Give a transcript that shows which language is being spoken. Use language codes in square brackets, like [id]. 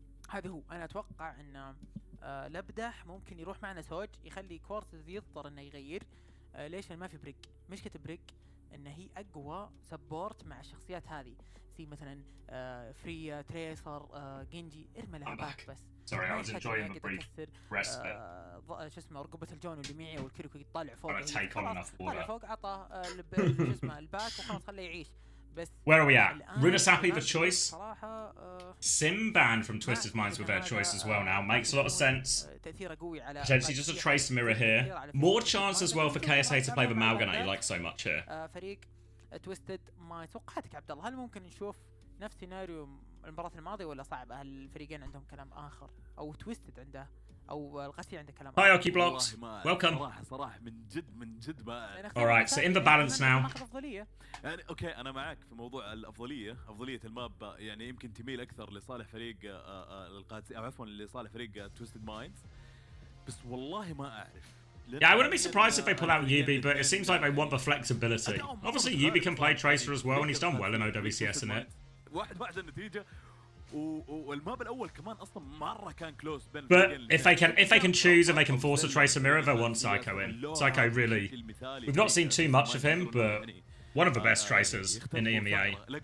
[ar] هذا هو، انا اتوقع ان لبدح ممكن يروح معنا سوج، يخلي كوارتز يضطر انه يغير. ليش؟ ما في بريك. مشكله بريك ان هي اقوى سبورت مع الشخصيات هذه، زي مثلا فريا، تريسر، جينجي، ارمى لعبات بس. [en] Sorry, I was enjoying the brief rest bit. [ar] شو اسمه رقبة الجون اللي معي والكيريكو يطالع فوق، طالع فوق عطى شو اسمه الباك وخلاص خليه يعيش. بس [en] where are we at? Runasapi the choice. [ar] صراحة [en] Sim banned from Twisted Minds with their choice as well now. Makes a lot of sense. [ar] تأثيره قوي على [en] Potentially just a trace mirror here. More chance as well for KSA to play the Malgan that you like so much here. [ar] فريق تويستد ما توقعتك عبد الله، هل ممكن نشوف نفس سيناريو المباراة الماضية ولا صعب؟ هل الفريقين عندهم كلام آخر أو تويستد عنده أو القاسية عنده كلام آخر؟ [en] Hierarchy blocks. Welcome. [ar] صراحة من جد ما [en] Alright, so in the balance now. [ar] يعني اوكي انا معك في موضوع افضليه الماب، يعني يمكن تميل اكثر لصالح فريق القادسية، او عفوا لصالح فريق تويستد مايندز، بس والله ما اعرف. [en] Yeah, I wouldn't be surprised if they pull out Yubi, but it seems like they want the flexibility. Obviously, Yubi can play Tracer as well, and he's done well in OWCS in it. [ar] واحد النتيجة، والماب الأول كمان أصلاً مرة كان close بين. [en] But if they can choose and they can force a Tracer mirror, they'll want Psycho in. Psycho really, we've not seen too much of him, but one of the best Tracers in EMEA.